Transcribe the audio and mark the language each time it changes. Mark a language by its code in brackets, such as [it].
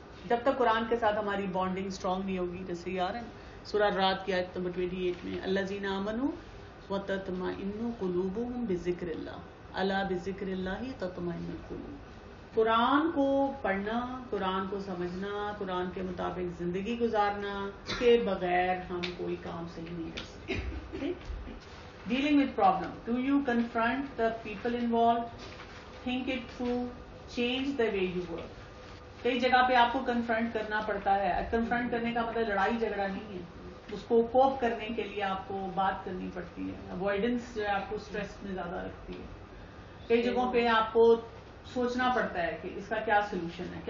[ur] جب تک قرآن کے ساتھ ہماری بانڈنگ اسٹرانگ نہیں ہوگی, جیسے یار ہے سورہ رات کی آیت نمبر 28 میں, [ar] الذین آمنوا وتطمئن قلوبهم بذکر اللہ, الا بذکر اللہ تطمئن القلوب. [ur] قرآن کو پڑھنا, قرآن کو سمجھنا, قرآن کے مطابق زندگی گزارنا کے بغیر ہم کوئی کام صحیح نہیں کر سکتے. [en] Dealing with problem, do you confront the people involved, think it through, change the way you work. [ur] کئی جگہ پہ آپ کو کنفرنٹ کرنا پڑتا ہے. کنفرنٹ کرنے کا مطلب لڑائی جھگڑا نہیں ہے, اس کو کوپ کرنے کے لیے آپ کو بات کرنی پڑتی ہے. اوائڈنس جو ہے آپ کو اسٹریس میں زیادہ رکھتی ہے. کئی جگہوں پہ آپ کو سوچنا پڑتا ہے کہ اس کا کیا سولوشن ہے.